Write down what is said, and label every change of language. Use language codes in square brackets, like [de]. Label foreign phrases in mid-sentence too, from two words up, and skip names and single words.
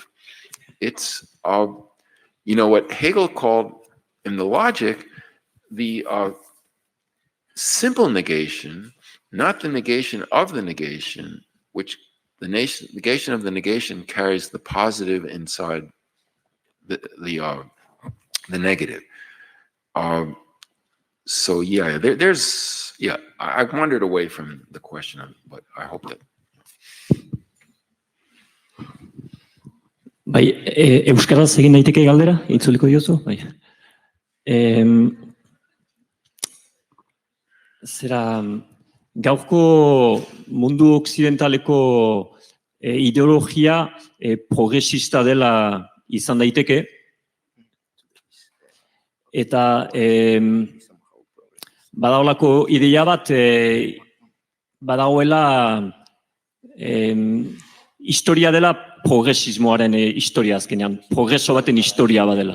[en] It's what Hegel called in the logic the simple negation, not the negation of the negation, which the negation of the negation carries the positive inside the negative. I wandered away from the question, but I hope that. [eu] Bai, euskaraz egin daiteke galdera, itzuliko diozu? Bai. Gaurko mundu okzidentaleko ideologia progresista dela izan daiteke, eta badaolako ideia bat, badagoela historia dela progresismoaren historia azkenean, progreso baten historia badela.